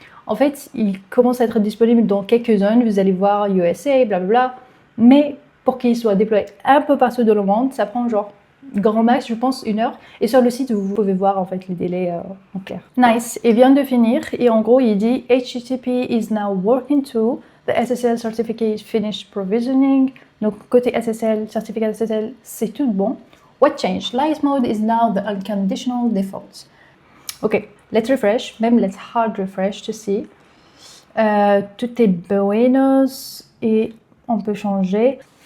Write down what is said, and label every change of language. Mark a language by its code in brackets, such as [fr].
[fr] En fait, il commence à être disponible dans quelques zones, vous allez voir USA, blablabla. Mais pour qu'il soit déployé un peu partout dans le monde, ça prend genre grand max, je pense, 1 heure. Et sur le site, vous pouvez voir en fait les délais en clair. Nice, il vient de finir et en gros, il dit [en] HTTP is now working too. The SSL certificate finished provisioning. [fr] Donc côté SSL, certificat SSL, c'est tout bon. [en] What changed? Light mode is now the unconditional default. Ok, let's refresh, même let's hard refresh to see. [fr] Tout est buenos et on peut changer.